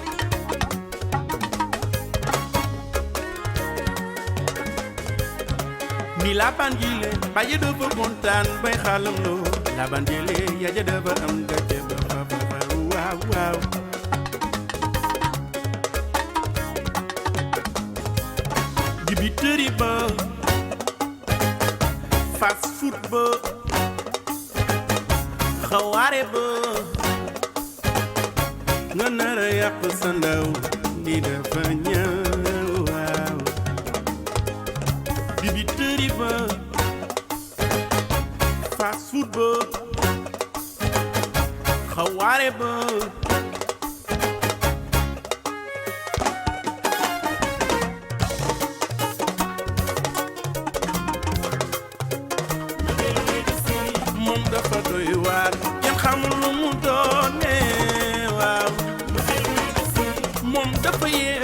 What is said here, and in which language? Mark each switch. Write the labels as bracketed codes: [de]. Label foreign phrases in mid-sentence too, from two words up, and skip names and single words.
[wo] ni la bandile baje dafa kontaan bay xalam loo la bandile yaja dafa am gàcce ba fa waaw waaw dibiteri ba [en] fast food [wo] ba xawaare ba nga nara yàq sa ndaw li dafa ñaaw waaw dibiteri ba [en] fast food [wo] ba xawaare ba moom dafa doy waar kenn xamul lu mu doone waaw moom dafa